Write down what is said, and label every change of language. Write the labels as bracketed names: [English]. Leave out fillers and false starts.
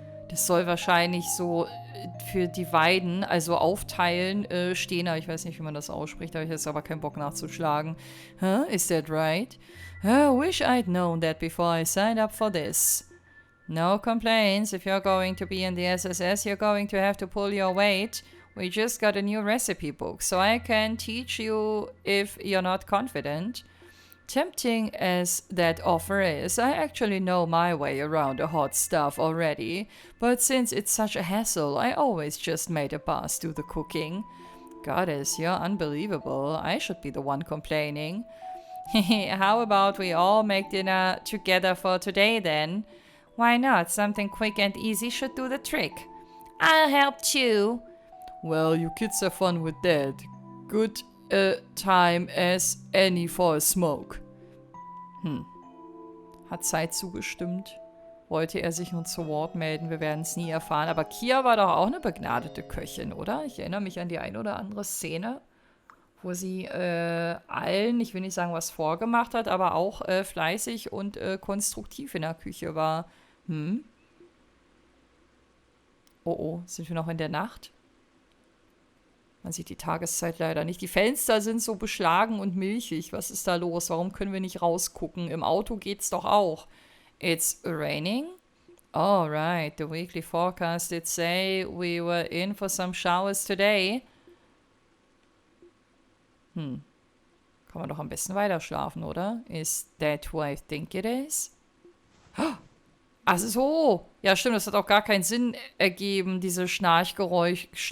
[German] Das soll wahrscheinlich so für dividen, also aufteilen, stehen. Aber ich weiß nicht, wie man das ausspricht. Da habe ich jetzt aber keinen Bock nachzuschlagen. [English] Huh? Is that right? Wish I'd known that before I signed up for this. No complaints. If you're going to be in the SSS, you're going to have to pull your weight. We just got a new recipe book, so I can teach you if you're not confident. Tempting as that offer is, I actually know my way around the hot stuff already, but since it's such a hassle, I always just made a boss do the cooking. Goddess, you're unbelievable. I should be the one complaining. How about we all make dinner together for today then? Why not? Something quick and easy should do the trick. I'll help too. Well, you kids have fun with that. Good time as any for a smoke. [German] Hat Zeit zugestimmt? Wollte er sich nun zu Wort melden? Wir werden es nie erfahren. Aber Kia war doch auch eine begnadete Köchin, oder? Ich erinnere mich an die ein oder andere Szene, wo sie allen, ich will nicht sagen, was vorgemacht hat, aber auch fleißig und konstruktiv in der Küche war. Oh, sind wir noch in der Nacht? Man sieht die Tageszeit leider nicht. Die Fenster sind so beschlagen und milchig. Was ist da los? Warum können wir nicht rausgucken? Im Auto geht's doch auch. [English] It's raining? All right, the weekly forecast did say we were in for some showers today. [German] Kann man doch am besten weiter schlafen, oder? [English] Is that who I think it is? [German] Ach so. Ja, stimmt, das hat auch gar keinen Sinn ergeben, diese Schnarchgeräusche.